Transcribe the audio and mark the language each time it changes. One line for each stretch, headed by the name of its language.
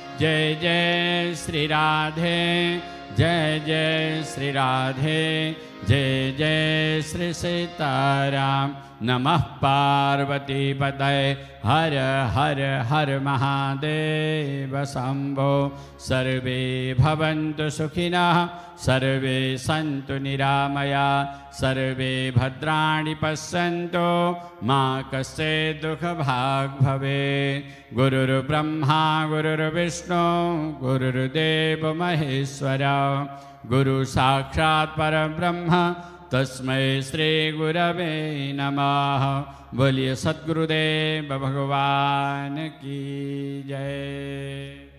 Hindi: जय जय श्री राधे, जय जय श्री राधे, जय जय श्री सीताराम।
Sanskrit: नमः पार्वती पतये, हर हर हर महादेव शंभो। सर्वे भवन्तु सुखिनः, सर्वे सन्तु निरामया, सर्वे भद्राणि पश्यन्तु मा कश्चित् दुःखभाग् भवेत्। गुरुर्ब्रह्मा गुरुर्विष्णु गुरुर्देव महेश्वर, गुरु साक्षात् परब्रह्म तस्मै श्री गुरवे नमः।
Hindi: बोलिए सद्गुरुदेव भगवान की जय।